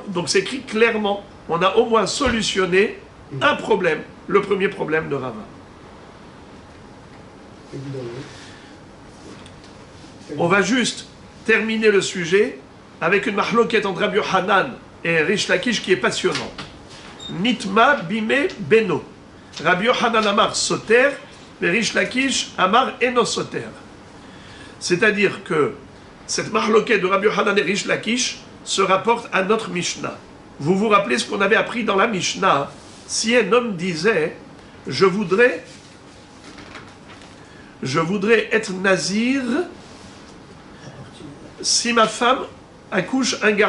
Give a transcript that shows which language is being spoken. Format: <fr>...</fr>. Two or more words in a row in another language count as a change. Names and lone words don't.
<fr>Donc, c'est écrit clairement. On a au moins solutionné un problème, le premier problème de Rava. On va juste terminer le sujet avec une mahloket entre Rabbi Yochanan et Rish Lakish qui est passionnante.</fr> <he>נטמא בימי בנו. רבי יוחנן אמר סותר, mais ריש לקיש אמר אינו סותר.</he> <fr>C'est-à-dire que cette mahloket de Rabbi Yochanan et Rish Lakish se rapporte à notre Mishnah. Vous vous rappelez ce qu'on avait appris dans la Mishnah? Si un homme disait « Je voudrais être nazir si ma femme accouche un garçon.</fr>